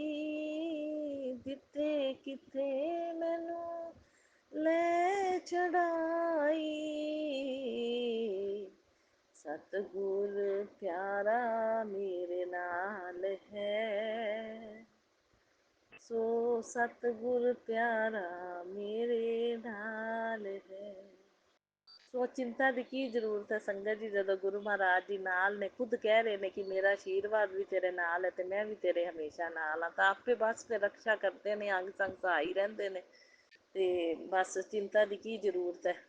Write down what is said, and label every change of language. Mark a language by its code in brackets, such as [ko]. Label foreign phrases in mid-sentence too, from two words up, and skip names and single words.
[pa] ਜਿੱਥੇ ਕਿੱਥੇ ਮੈਨੂੰ ਲੈ ਚੜ੍ਹਾਈ, ਸਤਿਗੁਰ ਪਿਆਰਾ ਮੇਰੇ ਨਾਲ ਹੈ, ਸੋ ਸਤਿਗੁਰ ਪਿਆਰਾ ਮੇਰੇ ਨਾਲ ਹੈ। ਸੋ ਚਿੰਤਾ ਦੀ ਕੀ ਜ਼ਰੂਰਤ ਹੈ ਸੰਗਤ ਜੀ, ਜਦੋਂ ਗੁਰੂ ਮਹਾਰਾਜ ਜੀ ਨਾਲ ਨੇ, ਖੁਦ ਕਹਿ ਰਹੇ ਨੇ ਕਿ ਮੇਰਾ ਆਸ਼ੀਰਵਾਦ ਵੀ ਤੇਰੇ ਨਾਲ ਹੈ ਤੇ ਮੈਂ ਵੀ ਤੇਰੇ ਹਮੇਸ਼ਾ ਨਾਲ ਹਾਂ, ਤਾਂ ਆਪੇ ਬਸ ਫਿਰ ਰਕਸ਼ਾ ਕਰਦੇ ਨੇ, ਅੰਗ ਸੰਗ ਸਹਾਈ ਰਹਿੰਦੇ ਨੇ, ਤੇ ਬਸ ਚਿੰਤਾ ਦੀ ਕੀ ਜ਼ਰੂਰਤ ਹੈ।